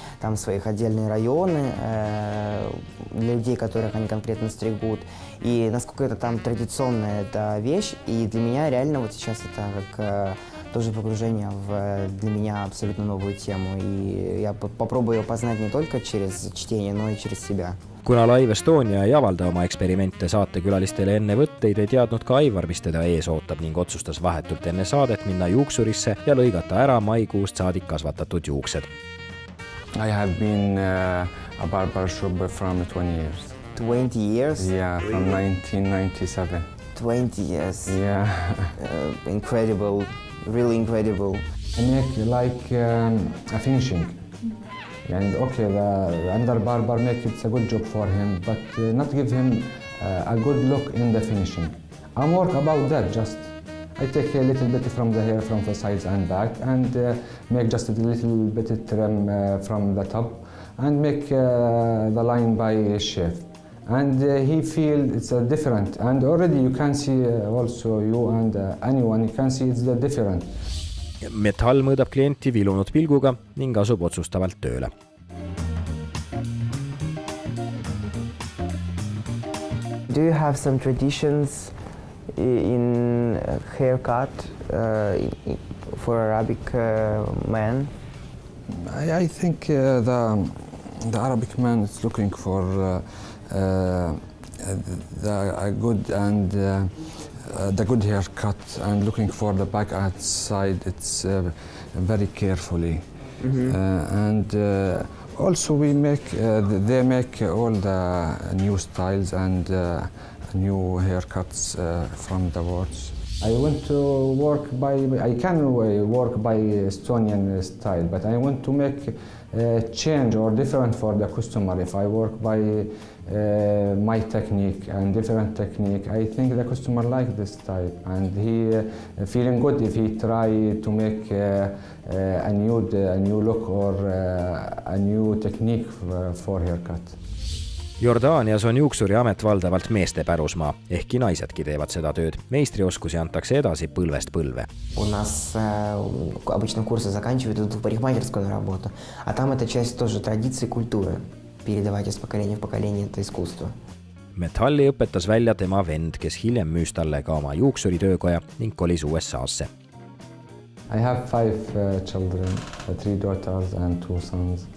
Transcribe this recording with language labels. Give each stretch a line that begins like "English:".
Russian: Там своих отдельные районы для людей, которых они конкретно стригут. И насколько это там традиционная эта вещь. И для меня реально вот сейчас это как тоже погружение в для меня абсолютно новую тему. И я попробую ее познать не только через чтение, но и через себя.
Estonian: Kuna Live Estonia ei avalda oma eksperimente saatekülalistele enne võtteid, ei teadnud ka Aivar, mis teda ees ootab ning otsustas vahetult enne saadet minna juuksurisse ja lõigata ära maikuust saadik kasvatatud juuksed.
English: I have been a barbershop from 20 years. 20 years? Yeah, from 1997. 20 years. Yeah. Incredible. Really incredible. I make like a finishing. And okay, the another barber make it a good job for him, but not give him a good look in the finishing. I'm work about that just. I take a little bit from the hair from the sides and back and make just a little bit of trim from the top and make the line by shave. And he feel it's different, and already you can see also you and anyone you can see it's different.
Estonian: Metall mõõdab klienti vilunud pilguga ning asub otsustavalt tööle.
English: Do you have some traditions in haircut for Arabic men? I think the Arabic man is looking for the good and the good haircut and looking for the back outside. It's very carefully, and also we make they make all the new styles and new haircuts from the words. I want to work I can work by Estonian style, but I want to make change or different for the customer. If I work by my technique and different technique, I think the customer like this type, and he feeling good if he try to make a new look or a new technique for haircut.
Estonian: Jordaanias on juuksuriamet valdavalt meeste pärusmaa, ehkki naisedki teevad seda tööd. Meistrioskusi antakse edasi põlvest põlve.
Russian: У нас обычно курсы заканчивают, идут в парикмахерскую работу, а там это часть тоже традиции, культуры. Передавать из поколения в поколение это искусство.
Estonian: Metalli õpetas välja tema vend, kes hiljem müüs talle ka oma juuksuritöökoja ning kolis USA'sse.
English: I have 5 children, 3 daughters and 2 sons.